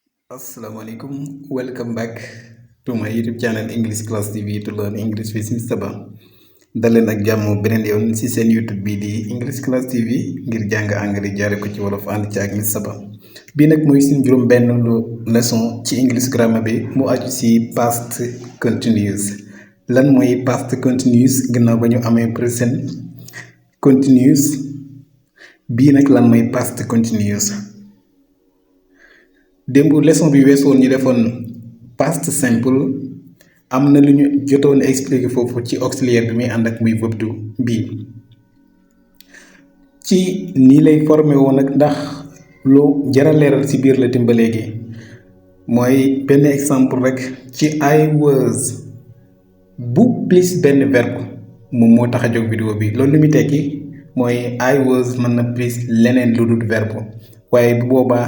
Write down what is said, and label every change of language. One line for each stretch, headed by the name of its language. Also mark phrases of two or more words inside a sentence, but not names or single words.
English: Assalamualaikum, welcome back to my YouTube channel English Class TV to learn English with Mr. Ba.
Wolof: daleen ak jàmm beneen yoon ci seen YouTube bi di English Class TV ngir jàng anglais jaare ko ci wolof ànd ci ak Mr. Ba. bii nag mooy suñu juróom benn leçon ci
English: English grammar
Wolof: bi mu aju ci
English: past continuous.
Wolof: lan mooy
English: past continuous
Wolof: gannaaw ba ñu amee
English: present continuous
Wolof: bii nag lan mooy
English: past continuous.
Wolof: démb leçon bi weesoon ñu defoon
English: past simple
Wolof: am na lu ñu jotoon expliqué foofu ci auxiliaire bi muy ànd ak muy verbe
English: to be
Wolof: ci nii lay formé woon nag ndax lu jara leeral ci biir la timba léegi mooy benn exemple rek ci
English: I was
Wolof: bu plus benn verbe moom moo tax a jóg vidéo bi loolu lu muy tekki mooy
English: I was
Wolof: mën na plus leneen lu dul verbe waaye bu boobaa